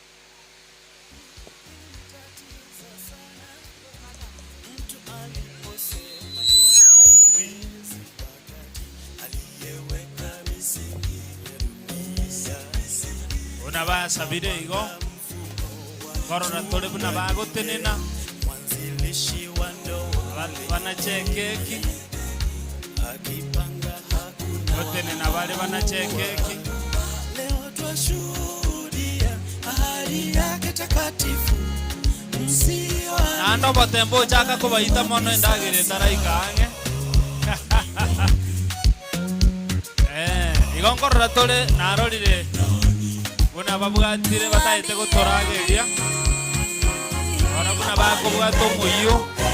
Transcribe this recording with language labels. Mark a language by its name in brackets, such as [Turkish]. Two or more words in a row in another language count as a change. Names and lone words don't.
[Gusii] Unabasabire igo korora tole buna bagotenena banachekeki gotenena bale banachekeki [Swahili] leo twashuhudia ahadi yake takatifu msio [Gusii] nando botembo chaka kubaita mono endagire taraikange igo korora tole narorire buna babwatire bataite gutorageria ona buna bakobwata omuyo